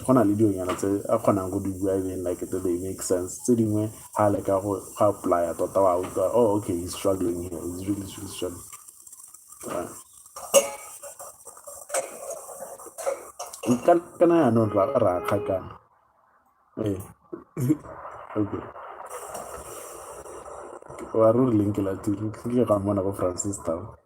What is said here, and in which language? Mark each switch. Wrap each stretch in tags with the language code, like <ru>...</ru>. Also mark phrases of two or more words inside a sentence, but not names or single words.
<tn>Go na le dionyana tse a kgonang go di bua</tn> <en>even like they make sense.</en> <tn>Tse dingwe ha le ka go apply tota wa utlwa,</tn> <en>oh okay, he's struggling here, he's really struggling. Right.</en> <tn>Kana yaanong ra kgakana. Eh. Okay. Wa re leng ke la tiro ke ga mona go Francis Town.</tn>